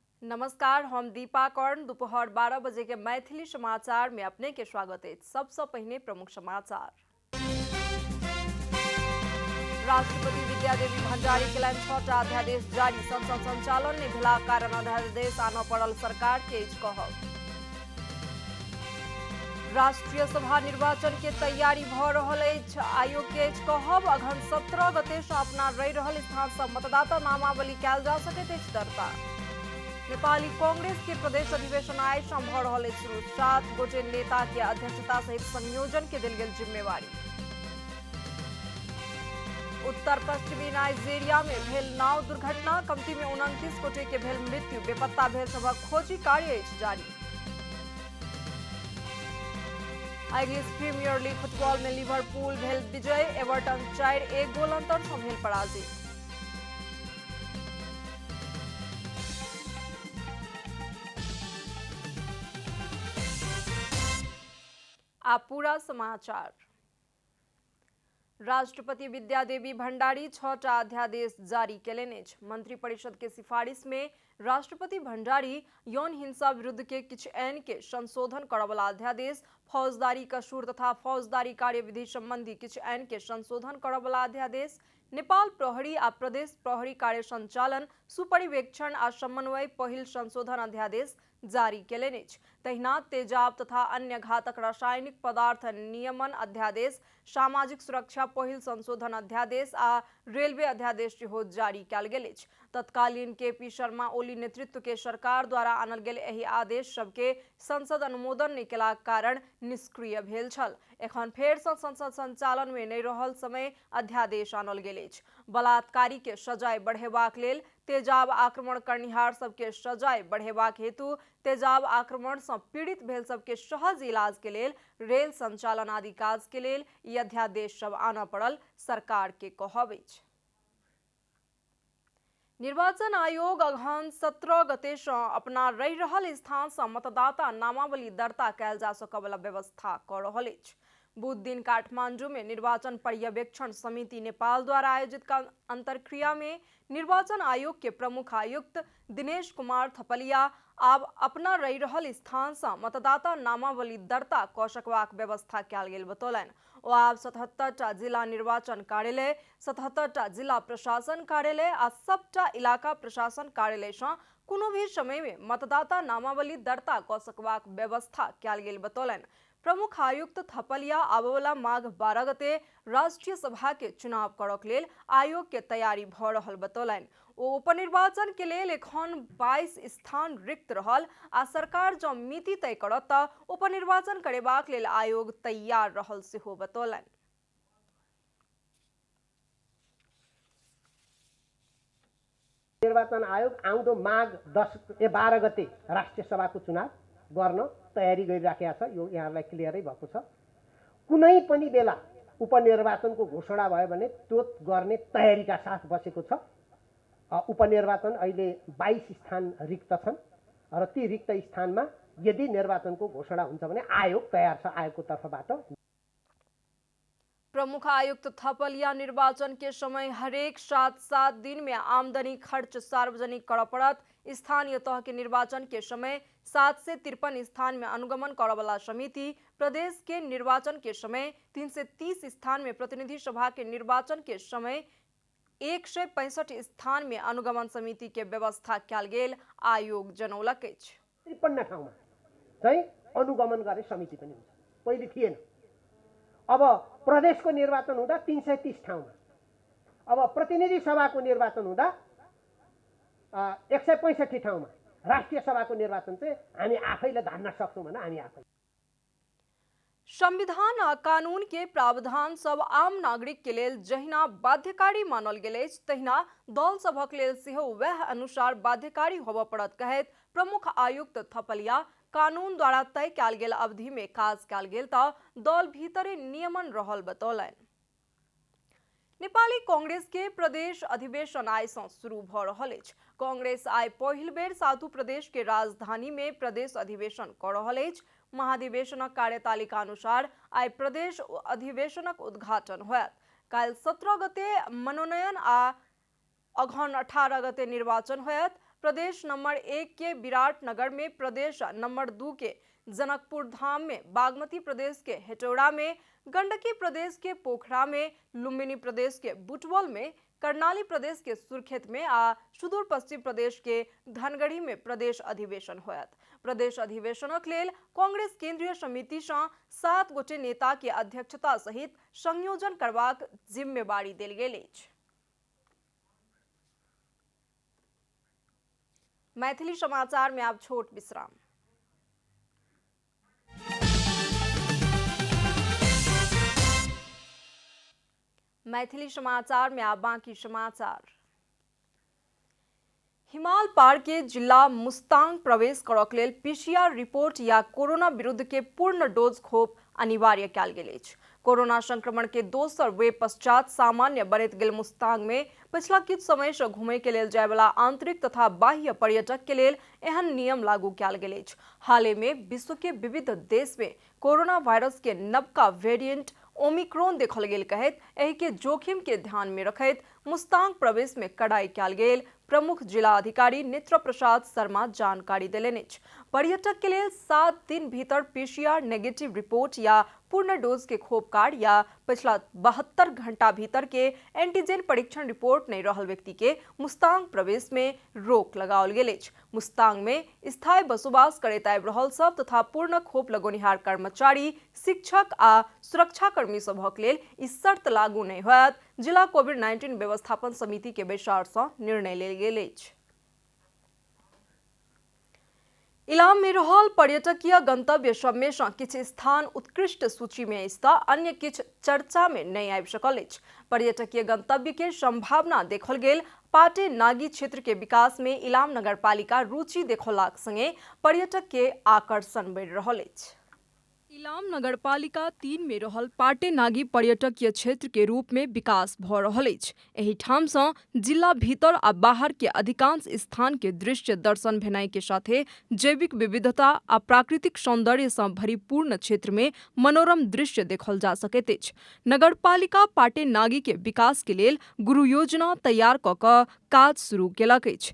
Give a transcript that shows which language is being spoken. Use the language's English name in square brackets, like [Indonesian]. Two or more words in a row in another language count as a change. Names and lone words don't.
[Maithili] नमस्कार, हम दीपा कर्ण। दोपहर 12 बजे के मैथिली समाचार में अपने के स्वागत है। सबसे पहले प्रमुख समाचार। राष्ट्रपति विद्यादेवी भण्डारी के लाइन 6टा अध्यादेश जारी। संसद संचालन ने भेला कारण अध्यादेश आन पड़ल सरकार के कहब। राष्ट्रीय सभा निर्वाचन के तैयारी भ रहल अछि। आयोग के कहब अगहन 17 गते सँ अपना रहि रहल स्थान सँ मतदाता नामावली कयल जा सकैत अछि दर्ता। नेपाली कांग्रेस के प्रदेश अधिवेशन आइ सँ भ रहल अछि शुरू। 7 गोटे नेता के अध्यक्षता सहित संयोजन के देल गेल जिम्मेवारी। उत्तर पश्चिमी नाइजीरिया में भेल नाव दुर्घटना। कमती में 29 गोटे के भेल मृत्यु। बेपत्ता भेल सभक खोजी कार्य अछि जारी। इंग्लिश प्रीमियर लीग फुटबॉल में लिवरपूल भेल विजय। एवर्टन 4-1 गोल अंतर सँ भेल पराजित। आ पूरा समाचार। राष्ट्रपति विद्यादेवी भण्डारी 6टा अध्यादेश जारी केलनि अछि। मंत्री परिषद के सिफारिश में राष्ट्रपति भण्डारी यौन हिंसा विरुद्ध के किछु आइन के संशोधन करवला अध्यादेश, फौजदारी कसूर तथा फौजदारी कार्यविधि संबंधी किछु आइन के संशोधन करवला अध्यादेश, नेपाल प्रहरी आ प्रदेश प्रहरी कार्य संचालन, सुपरिवेक्षण आ समन्वय पहिल संशोधन अध्यादेश जारी केलनि अछि। तहिना तेजाब तथा अन्य घातक रासायनिक पदार्थ नियमन अध्यादेश, सामाजिक सुरक्षा पहिल संशोधन अध्यादेश आ रेलवे अध्यादेश सेहो जारी कयल गेल अछि। तत्कालीन केपी शर्मा ओली नेतृत्व के सरकार द्वारा आनल गेल एहि आदेश सबके संसद अनुमोदन नहि केलाक कारण निष्क्रिय भेल छल। एखन फेर सँ संसद संचालन में नहि रहल समय अध्यादेश आनल गेल अछि। बलात्कारी के सजाय बढ़ेबाक लेल तेजाब आक्रमण करनिहार सबके सजाय बढ़ेबाक हेतु तेजाब आक्रमण सँ पीड़ित भेल सबके सहज इलाज के लेल रेल संचालन आदि काज के लेल ई अध्यादेश सब आनऽ पड़ल सरकार के कहब अछि। निर्वाचन आयोग अगहन 17 गते सँ अपना रहि रहल स्थान सँ मतदाता नामावली दर्ता कयल जा सकयवला व्यवस्था कऽ रहल अछि। बुध दिन काठमांडू में निर्वाचन पर्यवेक्षण समिति नेपाल द्वारा आयोजित अंतरक्रिया में निर्वाचन आयोग के प्रमुख आयुक्त दिनेश कुमार थपलिया आब अपना रहि रहल स्थान सँ मतदाता नामावली दर्ता कऽ सकबाक व्यवस्था कयल गेल बतौलनि। ओ आब 77टा जिला निर्वाचन कार्यालय, 77टा जिला प्रशासन कार्यालय आ सबटा इलाका प्रशासन कार्यालय सँ कोनो भी समय में मतदाता नामावली दर्ता कऽ सकबाक व्यवस्था कयल गेल बतौलनि। प्रमुख आयुक्त थपलिया आबवला माघ 12 गते राष्ट्रीय सभा के चुनाव करक लेल आयोग के तैयारी भ रहल बतौलनि। ओ उपनिर्वाचन के लेल एखन 22 स्थान रिक्त रहल आ सरकार जँ मिति तय करत तऽ उपनिर्वाचन करेबाक लेल आयोग तैयार रहल सेहो बतौलनि। [Nepali] निर्वाचन आयोग आउँदो माघ 12 गते राष्ट्रिय सभाको चुनाव गर्न तयारी गरिराखेको छ। यो यहाँलाई क्लियरै भएको छ। कुनै पनि बेला उपनिर्वाचनको घोषणा भयो भने त्यो गर्ने तयारीका साथ बसेको छ। उपनिर्वाचन अहिले 22 स्थान रिक्त छन् र ती रिक्त स्थानमा यदि निर्वाचनको घोषणा हुन्छ भने आयोग तयार छ। आयोगको तर्फबाट [Maithili] प्रमुख आयुक्त थपलिया निर्वाचन के समय हरेक 7 दिन में आमदनी खर्च सार्वजनिक कर पड़त। स्थानीय तह के निर्वाचन के समय 753 स्थान में अनुगमन करवला समिति, प्रदेश के निर्वाचन के समय 330 स्थान में, प्रतिनिधि सभा के निर्वाचन के समय 165 स्थान में अनुगमन समिति के व्यवस्था कयल गेल आयोग जनौलक अछि। [Nepali] 53 ठाउँमा चाहिँ अनुगमन गर्ने समिति पनि हुन्छ, पहिले थिएन। अब प्रदेशको निर्वाचन हुँदा 330 ठाउँमा, अब प्रतिनिधि सभाको निर्वाचन हुँदा 165 ठाउँमा, राष्ट्रिय सभाको निर्वाचन चाहिँ हामी आफैले धान्न सक्छौँ भने हामी आफै। [Maithili] संविधान आ कानून के प्रावधान सब आम नागरिक के लेल जहिना बाध्यकारी मानल गेल अछि तहिना दल सभक लेल सेहो वएह अनुसार बाध्यकारी होबय पड़त कहैत प्रमुख आयुक्त थपलिया कानून द्वारा तय कयल गेल अवधि में काज कयल गेल तऽ दल भीतरे नियमन रहल बतौलनि। नेपाली कांग्रेस के प्रदेश अधिवेशन आइ सँ शुरू भ रहल अछि। कांग्रेस आइ पहिल बेर सातु प्रदेश के राजधानी में प्रदेश अधिवेशन कऽ रहल अछि। महाधिवेशनक कार्यतालिका अनुसार आइ प्रदेश अधिवेशनक उद्घाटन होयत। काल्हि 17 गते मनोनयन आ अगहन 18 गते निर्वाचन होयत। प्रदेश नंबर 1 के विराटनगर में, प्रदेश नंबर 2 के जनकपुर धाम में, बागमती प्रदेश के हेटौड़ा में, गंडकी प्रदेश के पोखरा में, लुम्बिनी प्रदेश के बुटवल में, कर्णाली प्रदेश के सुर्खेत में आ सुदूर पश्चिम प्रदेश के धनगढ़ी में प्रदेश अधिवेशन होयत। प्रदेश अधिवेशनक लेल कांग्रेस केंद्रीय समिति सँ 7 गोटे नेता के अध्यक्षता सहित संयोजन करबाक जिम्मेवारी देल गेल अछि। मैथिली समाचार में आप छोट विश्राम। मैथिली समाचार में आप बाकी समाचार। हिमाल पार के जिला मुस्तांग प्रवेश करक लेल [English] PCR report [Maithili] या कोरोना विरुद्ध के पूर्ण डोज खोप अनिवार्य कयल गेल अछि। कोरोना संक्रमण के दोसर वेव पश्चात सामान्य बनैत गेल मुस्तांग में पिछला किछु समय से घूमे के लेल जाय वाला आंतरिक तथा बाह्य पर्यटक के लेल एहन नियम लागू कयल गेल अछि। हाल में विश्व के विविध देश में कोरोना वायरस के नवका वेरिएंट ओमिक्रॉन देखल गेल कहैत एहि के जोखिम के ध्यान में रखैत मुस्तांग प्रवेश में कड़ाई कयल गेल प्रमुख जिला अधिकारी नेत्र प्रसाद शर्मा जानकारी देलनि अछि। पर्यटक के लिए 7 दिन भीतर [English] PCR negative report [Maithili] या पूर्ण डोज के खोप कार्ड या पिछला 72 घंटा भीतर के एंटीजन परीक्षण रिपोर्ट नहीं रहल व्यक्ति के मुस्तांग प्रवेश में रोक लगाओल गेल अछि। मुस्तांग में स्थायी बसोबास करैत आबि रहल सब तथा पूर्ण खोप लगोनिहार कर्मचारी, शिक्षक आ सुरक्षाकर्मी सभक लेल ई शर्त लागू नहीं होयत। जिला कोविड-19 व्यवस्थापन समिति के बैसार सँ निर्णय लेल गेल अछि। इलाम में रहल पर्यटकीय गंतव्य सब में सँ किछु स्थान उत्कृष्ट सूची में अछि तऽ अन्य किछु चर्चा में नहीं आबि सकल अछि। पर्यटकीय गंतव्य के संभावना देखल गेल पाटे नागी क्षेत्र के विकास में इलाम नगरपालिका रुचि देखौलाक संगे पर्यटक के आकर्षण बढ़ि रहल अछि। इलाम नगरपालिका 3 में रहल पाटे नागी पर्यटकीय क्षेत्र के रूप में विकास भ रहल अछि। एहि ठाम सँ जिला भीतर आ बाहर के अधिकांश स्थान के दृश्य दर्शन भेनाइ के साथे जैविक विविधता आ प्राकृतिक सौंदर्य सँ भरिपूर्ण क्षेत्र में मनोरम दृश्य देखल जा सकैत अछि। नगरपालिका पाटे नागी के विकास के लेल गुरु योजना तैयार क क काज शुरू केलक अछि।